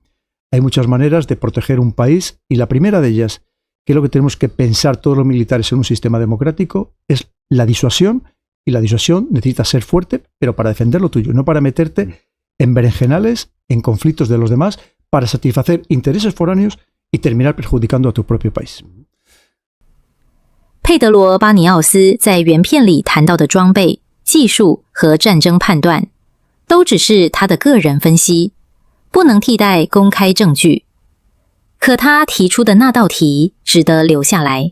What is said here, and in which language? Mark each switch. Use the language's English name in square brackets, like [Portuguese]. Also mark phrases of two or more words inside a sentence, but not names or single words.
[Spanish] Hay muchas maneras de proteger un país, y la primera de ellas, que es lo que tenemos que pensar todos los militares en un sistema democrático, es la disuasión, y la disuasión necesita ser fuerte, pero para defender lo tuyo, no para meterte en berenjenales, en conflictos de los demás, para satisfacer intereses foráneos y terminar perjudicando a tu propio país. [Chinese] 佩德罗·巴尼奥斯在原片里谈到的装备、技术和战争判断，都只是他的个人分析，不能替代公开证据。可他提出的那道题值得留下来。